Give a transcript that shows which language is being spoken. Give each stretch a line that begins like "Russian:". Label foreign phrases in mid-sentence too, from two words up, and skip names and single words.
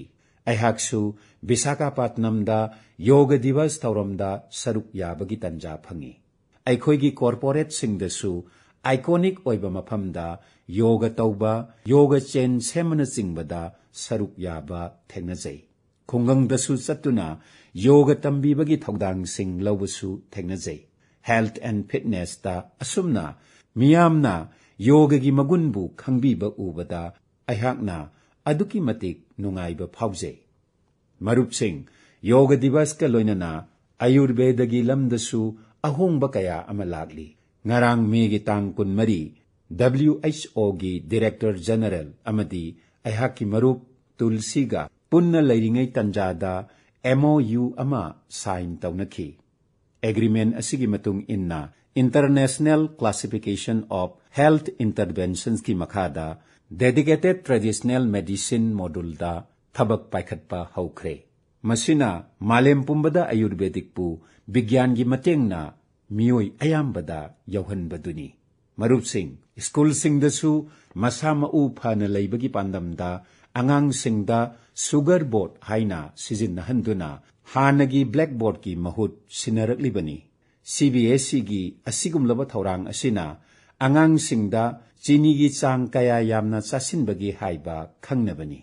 Manipuri: aihaksu Visakhapatnamda yoga divas tauramda saruk yabagi tanja phangi aikhoigi corporate singdasu iconic oiba maphamda yoga tauba
English: yoga chain
Manipuri: semana singbada saruk yaba thengnajai khungangdasu chattuna yoga tambibagi thaudang sing lawbasu thengnajai
English: health and fitness
Manipuri: ta asumna miyamna yoga gi magunbu khangbiba ubada aihakna aduki matik nungaiba phauze marup sing yoga divas ka loinana ayurveda gi lamdasu ahongba kaya amalagli ngarang megi tang kun mari WHO gi
English: Director General
Manipuri: amadi aihaki marup Tulsiga punna leiringai tanjada MOU ama sign taunaki agreement asigi matung inna International Classification of Health Interventions ki makhada
English: dedicated traditional medicine module
Manipuri: da thabak paikhatpa haukre masina malem pumbada ayurvedic pu bigyan gi matengna miyoi ayambada yauhanbaduni marup sing school singdasu masama u phana leibagi pandamda angang singda
English: sugar board
Manipuri: haina sijinnahanduna hanagi blackboard ki mahut sinaraklibani CBSE gi asigumlaba thaurang asina angang singda chini gi chang kaya yamna chasinbagi haiba khangnabani